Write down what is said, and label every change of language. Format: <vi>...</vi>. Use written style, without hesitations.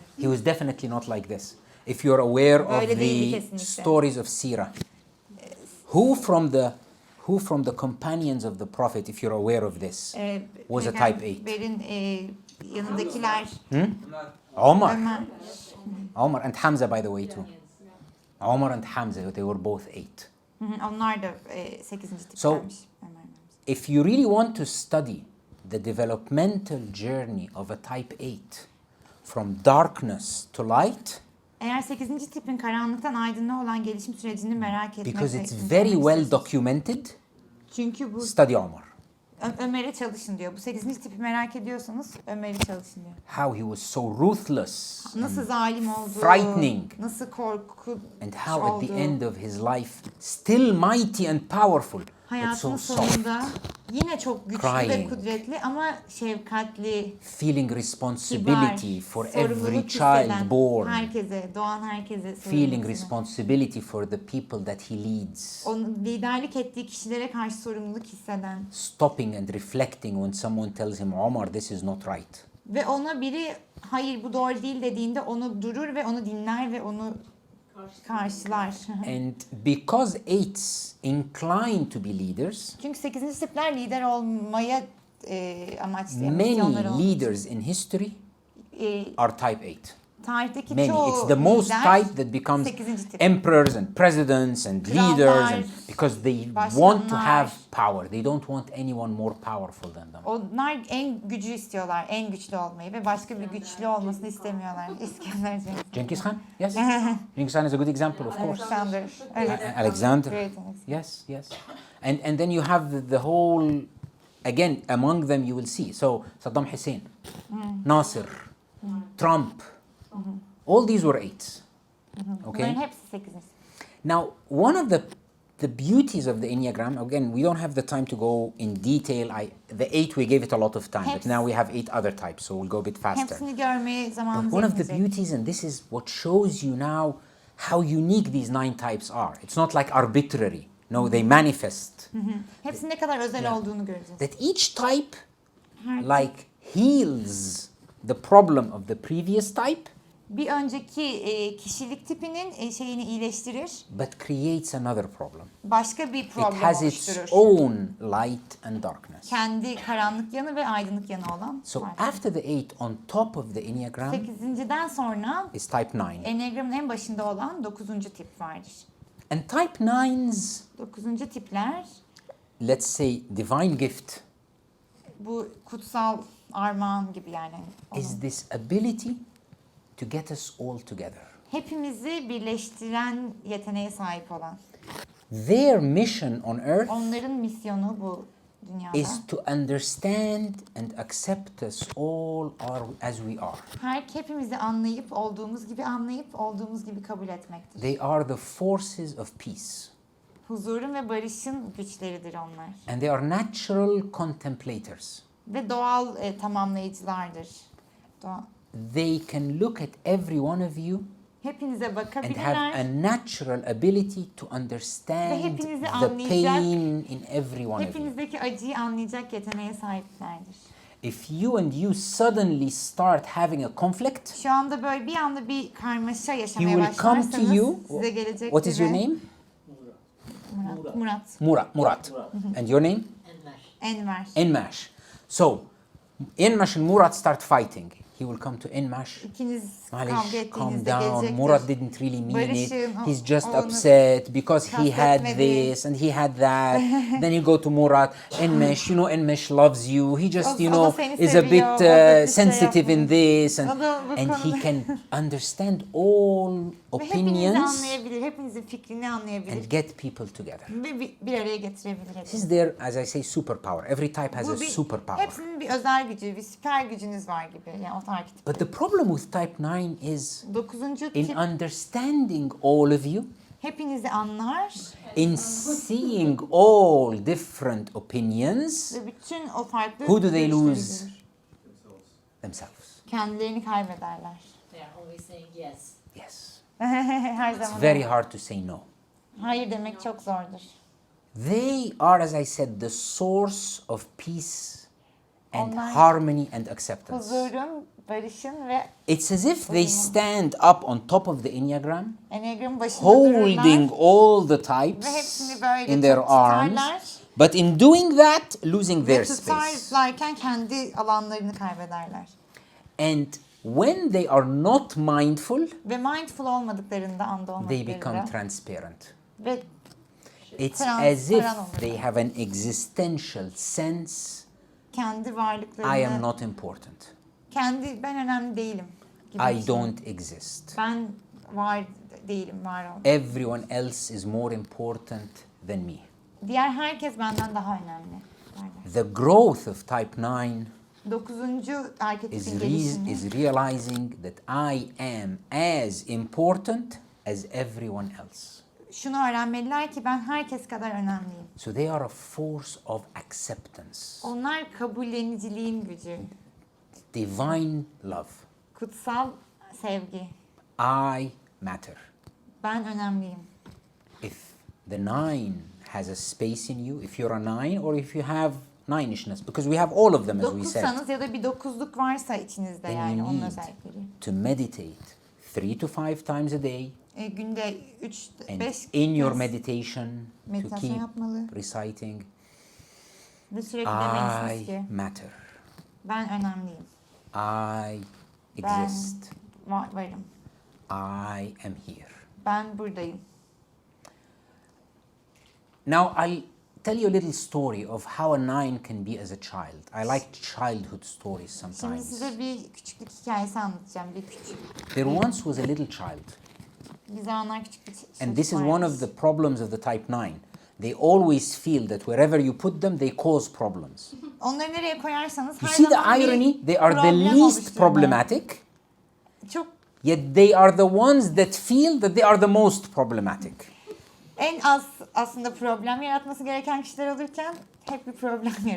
<en>He was definitely not like this. If you're aware of</en> <tr>Öyle değildi</tr> <en>the</en> <tr>kesinlikle.</tr> <en>stories of Sirah, who from the companions of the Prophet, if you're aware of this, was a type 8?</en> <tr>Peygamberin yanındakiler</tr> <en>Omar.</en> <tr>Ömer.</tr> <en>Omar and Hamza, by the way, too. Omar and Hamza, they were both 8.</en> <tr>Hı hı, onlar da 8.</tr> <en>So-</en> <tr>tiplermiş.</tr> <en>If you really want to study the developmental journey of a type 8 from darkness to light,</en> <tr>Eğer 8. tipin karanlıktan aydınlığa olan gelişim sürecini merak etmek</tr> <en>because</en> <tr>ve</tr> <en>it's</en> <tr>incelemek</tr> <en>very well</en> <tr>istiyorsanız-</tr> <en>documented,</en> <tr>Çünkü bu</tr> <en>study Omar.</en> <tr>Ömer'e çalışın diyor. Bu 8. tipi merak ediyorsanız Ömer'e çalışın diyor.</tr> <en>How he was so ruthless,</en> <tr>Nasıl zalim olduğu,</tr> <en>frightening,</en> <tr>nasıl korkunç</tr> <en>and how at the</en> <tr>olduğu,</tr> <en>end of his life, still mighty and powerful, but so</en> <tr>hayatının</tr> <en>soft,</en> <tr>sonunda yine çok güçlü ve</tr> <en>crying,</en> <tr>kudretli ama şefkatli,</tr> <en>feeling responsibility</en> <tr>kibar,</tr> <en>for every</en> <tr>sorumluluk</tr> <en>child</en> <tr>hisseden,</tr> <en>born,</en> <tr>herkese, doğan herkese</tr> <en>feeling</en> <tr>sorumluluk hisseden.</tr> <en>responsibility for the people that he leads,</en> <tr>Onun liderlik ettiği kişilere karşı sorumluluk hisseden</tr> <en>stopping and reflecting when someone tells him, Omar, this is not right.</en> <tr>ve ona biri hayır bu doğru değil dediğinde onu durur ve onu dinler ve onu karşılar.</tr> <en>And because eights incline to be leaders,</en> <tr>Çünkü 8. tipler lider olmaya amaçlayan</tr> <en>many</en> <tr>misyonları olduğu için.</tr> <en>leaders in history E, are type 8.</en> <tr>tarihteki</tr> <en>Many.</en> <tr>çoğu</tr> <en>It's the most</en> <tr>lider</tr> <en>type that becomes</en> <tr>8. tip.</tr> <en>emperors and presidents and</en> <tr>Krallar,</tr> <en>leaders, and because they want to başkanlar. have power. They don't want anyone more powerful than them.</en> <tr>Onlar en gücü istiyorlar, en güçlü olmayı ve başka bir güçlü olmasını istemiyorlar. İskender Cengiz.</tr> <en>Genghis Khan? Yes. Genghis Khan is a good example, of course. Alexander. Evet. Alexander. Great Alexander. Yes, yes. And then you have the whole, again, among them you will see. So Saddam Hussein, Nasser, Trump, all these were eights.</en> <tr>Bunların</tr> <en>Okay.</en> <tr>hepsi 8.</tr> <en>Now, one of the beauties of the Enneagram, again, we don't have the time to go in detail. The 8, we gave it a lot of time, but</en> <tr>Hepsi.</tr> <en>now we have 8 other types, so we'll go a bit faster.</en> <tr>Hepsini görmeye zamanımız</tr> <en>But one of the</en> <tr>yetmeyecek.</tr> <en>beauties, and this is what shows you now how unique these 9 types are. It's not like arbitrary. No, they manifest.</en> <tr>Hepsinin ne kadar özel</tr> <en>Yeah.</en> <tr>olduğunu göreceğiz.</tr> <en>That each type,</en> <tr>Her</tr> <en>like, heals the problem of the previous type,</en> <tr>bir önceki kişilik tipinin şeyini iyileştirir.</tr> <en>but creates another problem.</en> <tr>Başka bir</tr> <en>It</en> <tr>problem</tr> <en>has its</en> <tr>oluşturur.</tr> <en>own light and darkness.</en> <tr>Kendi karanlık yanı ve aydınlık yanı olan.</tr> <en>So</en> <tr>var.</tr> <en>after the 8, on top of the Enneagram,</en> <tr>8.den sonra</tr> <en>is type 9.</en> <tr>Enneagram'ın en başında olan 9. tip vardır.</tr> <en>And type 9's,</en> <tr>9. tipler</tr> <en>let's say, divine gift</en> <tr>bu kutsal armağan gibi yani.</tr> <en>is</en> <tr>Onun.</tr> <en>this ability to get us all together.</en> <tr>Hepimizi birleştiren yeteneğe sahip olan.</tr> <en>Their mission on earth</en> <tr>Onların misyonu bu dünyada.</tr> <en>is to understand and accept us all as we are.</en> <tr>Hepimizi anlayıp, olduğumuz gibi kabul etmektir.</tr> <en>They are the forces of peace.</en> <tr>Huzurun ve barışın güçleridir onlar.</tr> <en>And they are natural contemplators.</en> <tr>Ve doğal tamamlayıcılardır.</tr> <en>They can look at every one of you</en> <tr>Hepinize</tr> <en>and have</en> <tr>bakabilirler</tr> <en>a natural ability to understand</en> <tr>Ve hepinizi</tr> <en>the</en> <tr>anlayacak,</tr> <en>pain in every one of you.</en> <tr>hepinizdeki acıyı anlayacak yeteneğe sahiplerdir.</tr> <en>If you and you suddenly start having a conflict,</en> <tr>Şu anda böyle bir anda bir karmaşa</tr> <en>he</en> <tr>yaşamaya</tr> <en>will come to</en> <tr>başlarsanız</tr> <en>you.</en> <tr>size gelecek</tr> <en>What is your name? Murat. Murat. And your name? Enver. Enmash. So, Enmash and Murat start fighting. He will come to Enmash.</en> <tr>İkiniz kavga</tr> <en>Malish, calm</en> <tr>ettiğinizde</tr> <en>down.</en> <tr>gelecektir.</tr> <en>Murat didn't really mean it.</en> <tr>Barışın,</tr> <en>He's just</en> <tr>onu</tr> <en>upset because he had</en> <tr>kastetmedi.</tr> <en>this and he had that. Then you go to Murat. Enmash, you know, Enmash loves you. He just, you</en> <tr>O da</tr> <en>know,</en> <tr>seni</tr> <en>is a bit</en> <tr>seviyor, o da bir şey</tr> <en>sensitive in</en> <tr>yapmıyor.</tr> <en>this, and</en> <tr>O da bu</tr> <en>he</en> <tr>konuda-</tr> <en>can understand all</en> <tr>Ve hepinizi</tr> <en>opinions</en> <tr>anlayabilir, hepinizin fikrini anlayabilir.</tr> <en>and get people together.</en> <tr>Ve bir araya getirebilir.</tr> <en>This is their, as I say, superpower. Every type has a</en> <tr>Bu</tr> <en>superpower.</en> <tr>hepsinin bir özel gücü, bir süper gücünüz var gibi. Yani o arketip.</tr> <en>But the problem with type 9 is</en> <tr>9.</tr> <en>in</en> <tr>tip</tr> <en>understanding all of you,</en> <tr>hepinizi anlar</tr> <en>in seeing all different opinions,</en> <tr>ve bütün o farklı</tr> <en>who do they</en> <tr>görüşleri</tr> <en>lose?</en> <tr>görür.</tr> <en>Themselves.</en> <tr>Kendilerini kaybederler.</tr> <en>They are always saying yes. Yes.</en> <tr>Her</tr> <en>It's</en> <tr>zaman.</tr> <en>very hard to say no.</en> <tr>Hayır demek çok zordur.</tr> <en>They are, as I said, the source of peace and</en> <tr>Onlar-</tr> <en>harmony and acceptance.</en> <tr>Huzurun, barışın ve</tr> <en>It's as if they stand up on top of the Enneagram,</en> <tr>Enneagram'ın başında</tr> <en>holding</en> <tr>dururlar</tr> <en>all the</en> <tr>ve</tr> <en>types</en> <tr>hepsini böyle</tr> <en>in their arms,</en> <tr>tutarlar</tr> <en>but in doing that, losing</en> <tr>ve</tr> <en>their space.</en> <tr>tutarlarken kendi alanlarını kaybederler.</tr> <en>And when they are not mindful,</en> <tr>Ve mindful olmadıklarında, anda</tr> <en>they become</en> <tr>olmadıklarında</tr> <en>transparent.</en> <tr>ve</tr> <en>It's as if</en> <tr>transparan</tr> <en>they</en> <tr>olurlar.</tr> <en>have an existential sense,</en> <tr>Kendi varlıklarını,</tr> <en>I am not important.</en> <tr>ben önemli değilim gibi</tr> <en>I</en> <tr>bir şey.</tr> <en>don't exist.</en> <tr>Ben var değilim, var ol.</tr> <en>Everyone else is more important than me.</en> <tr>Diğer herkes benden daha önemli. tiplerle.</tr> <en>The growth of type 9</en> <tr>Dokuzuncu</tr> <en>is,</en> <tr>arketipin gelişimi.</tr> <en>is realizing that I am as important as everyone else.</en> <tr>Şunu öğrenmeliler ki ben herkes kadar önemliyim.</tr> <en>So they are a force of acceptance,</en> <tr>Onlar kabulleniciliğin gücü,</tr> <en>divine love.</en> <tr>kutsal sevgi.</tr> <en>I matter.</en> <tr>Ben önemliyim.</tr> <en>If the 9 has a space in you, if you're a 9 or if you have 9ishness, because we have all of them as we said,</en> <tr>Dokuzsanız ya da bir dokuzluk varsa içinizde</tr> <en>then</en> <tr>yani</tr> <en>you</en> <tr>onun</tr> <en>need</en> <tr>özellikleri.</tr> <en>to meditate 3 to 5 times a day,</en> <tr>Günde 3</tr> <en>and</en> <tr>5</tr> <en>in your meditation to</en> <tr>meditasyon</tr> <en>keep</en> <tr>yapmalı</tr> <en>reciting,</en> <tr>ve sürekli demelisiniz</tr> <en>I</en> <tr>ki</tr> <en>matter.</en> <tr>ben önemliyim.</tr> <en>I</en> <tr>Ben</tr> <en>exist.</en> <tr>varım.</tr> <en>I am here.</en> <tr>Ben buradayım.</tr> <en>Now I'll tell you a little story of how a 9 can be as a child. I like childhood stories</en> <tr>Şimdi</tr> <en>sometimes.</en> <tr>size bir küçüklük hikayesi anlatacağım. Bir küçük.</tr> <en>There once was a little child,</en> <tr>Bir zamanlar küçük bir çocuk</tr> <en>and this is one</en> <tr>varmış.</tr> <en>of the problems of the type 9. They always feel that wherever you put them, they cause problems.</en> <tr>Onları nereye koyarsanız</tr> <en>You</en> <tr>her</tr> <en>see the</en> <tr>zaman bir</tr> <en>irony? They are the</en> <tr>problem</tr> <en>least</en> <tr>oluştururlar.</tr> <en>problematic,</en> <tr>Çok</tr> <en>yet they are the ones that feel that they are the most problematic.</en> <tr>en az aslında problem yaratması gereken kişiler olurken hep bir problem yaratıyor.</tr>